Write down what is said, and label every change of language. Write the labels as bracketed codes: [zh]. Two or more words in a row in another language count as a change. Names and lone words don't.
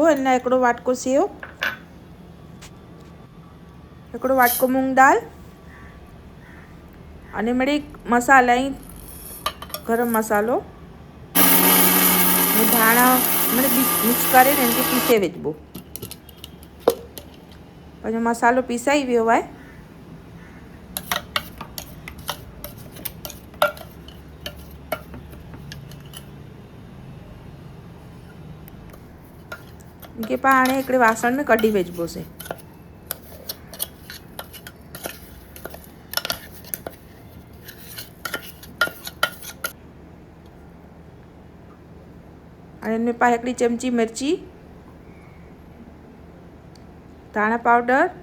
[kfr] एना एकड़ो वाटको सेव, एकड़ो वाटको मूंग दाल अने मड़ी मसाला ही गरम मसालो ने धाणा मने मिक्स करे ने इनके पीसे वेचबो। पछी मसालो पीसाई वियो है। इनके पाणे एकड़े वासण में कढी वेचबो से। अने इनमें पा एकड़ी चमची मिर्ची, धाणा पाउडर,